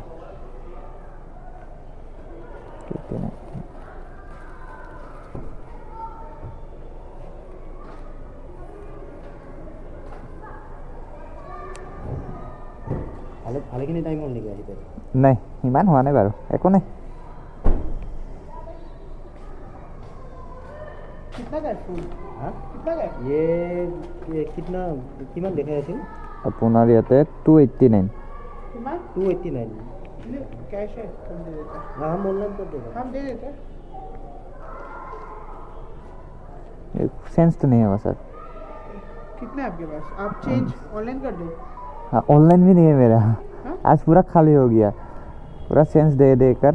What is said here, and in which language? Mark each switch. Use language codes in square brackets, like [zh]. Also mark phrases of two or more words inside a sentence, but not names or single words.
[as] ভালেখিনি টাইম হ'ল নেকি আহিতে নাই ইমান হোৱা নাই বাৰু একো নাই কিমান দেখাই আছিল আপোনাৰ ইয়াতে 289 [hi] 289 कैश है हम दे देते हैं हम ऑनलाइन कर देंगे हम दे देते हैं सेंस तो नहीं है सर कितने आपके पास आप चेंज ऑनलाइन कर दो हाँ ऑनलाइन भी नहीं है मेरा आज पूरा खाली हो गया पूरा सेंस दे कर